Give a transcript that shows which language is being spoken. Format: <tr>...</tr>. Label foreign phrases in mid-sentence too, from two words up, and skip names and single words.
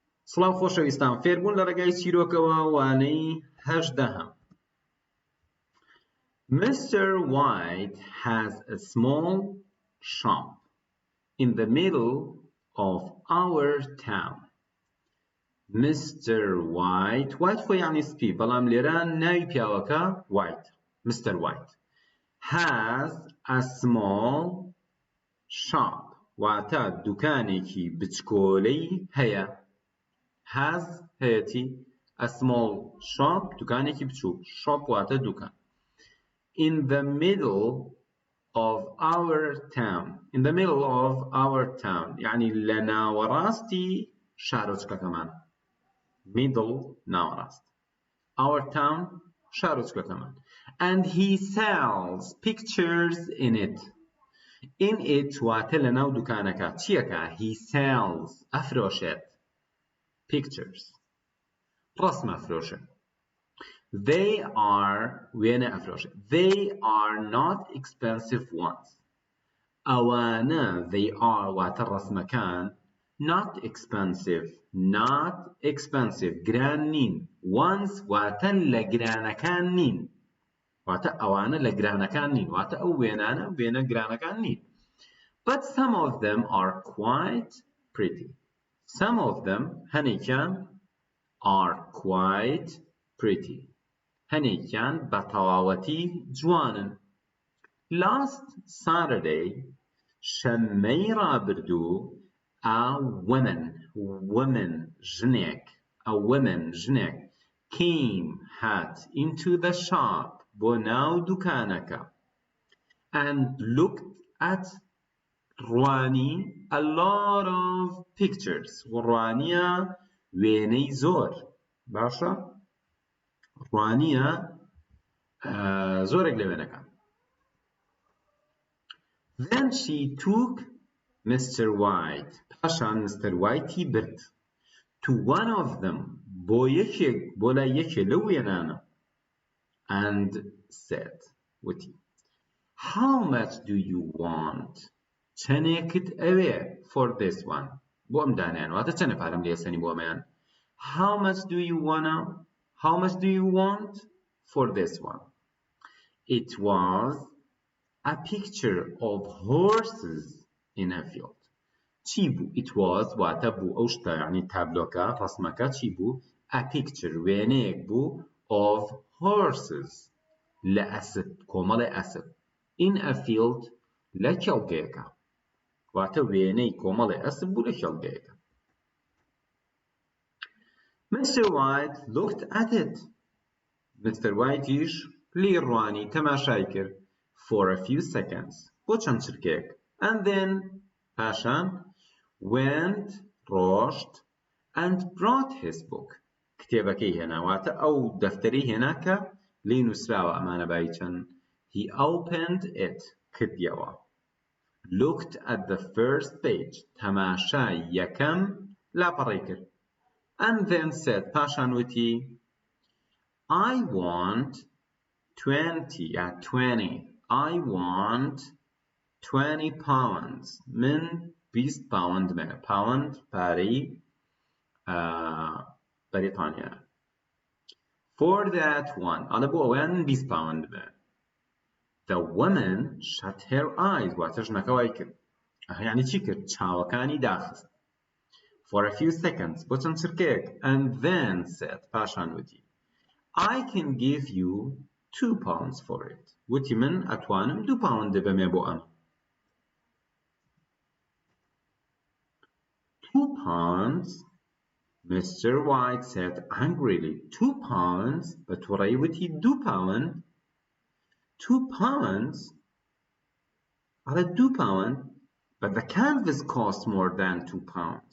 <ckb>سڵاو خۆشەویستان، فێربوون لە ڕێگای چیرۆکەوە وانەی 18.</ckb> <en>Mr. White has a small shop in the middle of our town.</en> <ckb>Mr. White خۆ یعنی سپی، بەڵام لێرە ناوی پیاوەکە White. Mr.</ckb> <en>White has a small shop</en> <ckb>واتە دوکانێکی بچکۆلەی هەیە.</ckb> <en>has هەیەتی a small shop</en> <ckb>دوکانێکی بچووک. shop واتە دوکان.</ckb> <en>in the middle of our town. in the middle of our town</en> <ckb>يعني لە ناوەڕاستی شارۆچکەکەمان.</ckb> <en>middle ناوەڕاست. our town شارۆچکەکەمان. and he sells pictures in it. in it</en> <ckb>واتە لە ناو دوکانەکە چیەکە؟</ckb> <en>he sells</en> <ckb>ئەفرۆشێت pictures ڕسم ئەفرۆشێت.</ckb> <en>they are</en> <ckb>وێنە ئەفرۆشێت.</ckb> <en>they are not expensive ones.</en> <ckb>ئەوانە</ckb> <en>they are</en> <ckb>واتە ڕسمەکان</ckb> <en>not expensive</en> <ckb>گران نین. ones واتە لە گرانەکان نین. واتە ئەوانە لە گرانەکان نین. واتە ئەو وێنانە وێنە گرانەکان نین.</ckb> <en>but some of them are quite pretty. some of them هەنێکیان are quite pretty.</en> <ckb>هەنێکیان بە تەواوەتی جوانن.</ckb> <en>last Saturday</en> <ckb>شەممەی ڕابردوو</ckb> <en>a woman ژنێک came hat into the shop</en> <ckb>بۆ ناو دوکانەکە</ckb> <en>and looked at</en> <ckb>ڕوانی</ckb> <en>a lot of pictures</en> <ckb>ڕوانیە وێنەی زۆر باشە ڕوانیە زۆرێک لە وێنەکان.</ckb> <en>then she took Mr.</en> <ckb>White پاشان Mr. White برد</ckb> <en>to one of them</en> <ckb>بۆ لای یەکێ لەو وێنانە</ckb> <en>and said</en> <ckb>وتی</ckb> <en>how much do you want</en> <ckb>چەندێکت ئەوێ</ckb> <en>for this one</en> <ckb>بۆ ئەم دانیان واتە چەندە پارەم لێسەنی بۆ ئەمەیان.</ckb> <en>how much do you want for this one. it was a picture of horses in a field.</en> <ckb>چی بوو؟</ckb> <en>it was</en> <ckb>واتە بوو ئەو شتە یعنی تابلۆکە ڕسمەکە چی بوو؟</ckb> <en>a picture</en> <ckb>وێنەیەک بوو</ckb> <en>of horses</en> <ckb>لە ئەسپ کۆمەڵی ئەسپ</ckb> <en>in a field</en> <ckb>لە کێڵگەیەکە واتە وێنەی کۆمەڵی ئەسپ بوو لە کێڵگەیەکە.</ckb> <en>Mr. White looked at it. Mr.</en> <ckb>Whiteیش لی ڕوانی تەماشای کرد</ckb> <en>for a few seconds</en> <ckb>بۆ چەند چرکێک</ckb> <en>and then</en> <ckb>پاشان went ڕۆشت</ckb> <en>and brought his book</en> <ckb>کتێبەکەی هێنا واتە ئەو دەفتەرەی هێنا کە لی نووسراوە ئەمانە بای چەند.</ckb> <en>he opened it کردیەوە. looked at the first page</en> <ckb>تەماشای یەکەم لاپەڕی کرد</ckb> <en>and then said</en> <ckb>پاشان وتی</ckb> <en>I want</en> <ckb>20 pounds من 20 pound pound پارەی بەریتانیا</ckb> <en>for that one</en> <ckb>ئەڵە بۆ ئەویان 20 pound</ckb> <en>the woman shut her eyes</en> <ckb>واتە ژنەکە وای کرد یعنی چی کرد؟ چاوەکانی داخست</ckb> <en>for a few seconds</en> <ckb>بۆ چەند چرکێک</ckb> <en>and then said</en> <ckb>پاشان وتی</ckb> <en>I can give you 2 pounds for it.</en> <ckb>وتی من ئەتوانم 2 pound بەمێ بۆ ئەم. 2 pounds Mr.</ckb> <en>White said angrily. 2 pounds</en> <ckb>بە تووڕەیی وتی</ckb> <en>2 pound 2 pounds ئەڵێ 2 pound but the canvas cost more than 2 pounds.</en>